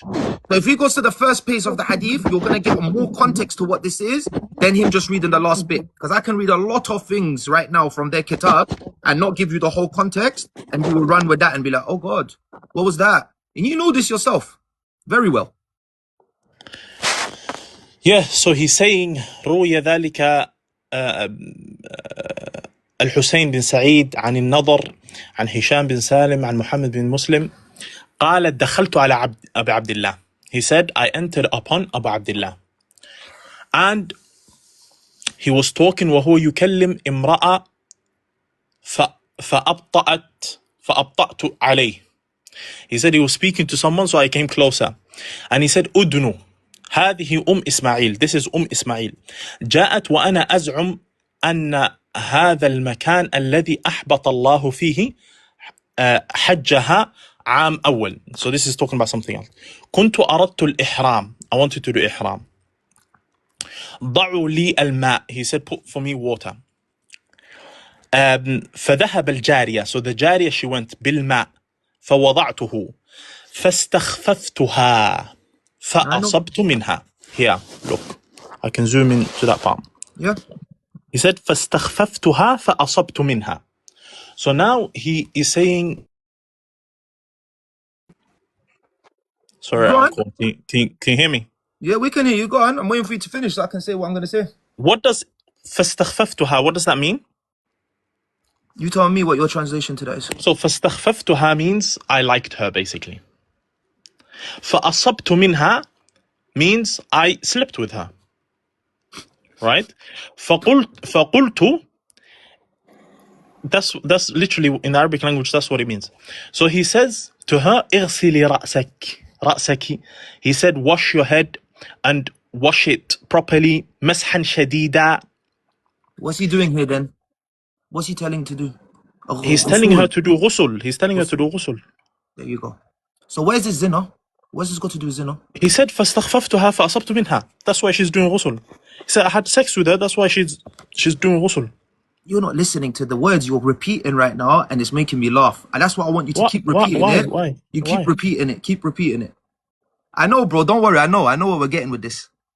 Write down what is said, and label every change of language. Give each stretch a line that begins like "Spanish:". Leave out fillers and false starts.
English: So if he goes to the first page of the hadith, you're gonna get more context to what this is than him just reading the last bit. Because I can read a lot of things right now from their kitab and not give you the whole context, and you will run with that and be like, oh God, what was that? And you know this yourself very well. Yeah, so he's saying
Arabic: روي ذلك الحسين بن سعيد عن النضر عن هشام بن سالم عن محمد بن مسلم قال دخلت على أبي عبد الله.
English: He said, I entered upon Abu Abdullah. And he was talking
Arabic: وهو يكلم امرأة فأبطأت عليه.
English: He said he was speaking to someone, so I came closer. And he said,
Arabic: أدنو هذه إسماعيل.
English: This is إسماعيل.
Arabic: جاءت وأنا أزعم أن هذا المكان الذي أحبط الله فيه حجها عام أول.
English: So this is talking about something else.
Arabic: كنت أردت الإحرام.
English: I wanted to do إحرام.
Arabic: ضعوا لي الماء.
English: He said, put for me water.
Arabic: فذهب الجارية.
English: So the جارية, she went بالماء.
Arabic: فوضعته. فاستخففتها. فأصبت منها.
English: Here, look. I can zoom in to that part. Yeah. He said,
Arabic: فاستخففتها فأصبت منها.
English: So now he is saying... Sorry, Uncle. Can you hear me? Yeah, we can hear you. Go on. I'm waiting for you to finish so I can say what I'm going to say. What does فاستخففتها, what does that mean? You tell me what your translation to that is. So فاستخففتها means I liked her, basically.
Arabic: فأصبت منها
English: means I slept with her. Right? فقلت, that's literally in Arabic language, that's what it means. So he says to her,
Arabic: اغسلي رأسك.
English: He said, wash your head and wash it properly.
Arabic: مسحا شديدا.
English: What's he doing here then? What's he telling to do? He's telling her to do ghusl. He's telling her to do ghusl. There you go. So where's this zina? What's this got to do with zina? He said,
Arabic: فاستخففتها فأصبت منها.
English: That's why she's doing ghusl. He said, I had sex with her, that's why she's doing ghusl. You're not listening to the words you're repeating right now, and it's making me laugh. And that's why I want you to keep repeating it. Why? You keep repeating it. Keep repeating it. I know, bro. Don't worry. I know what we're getting with this.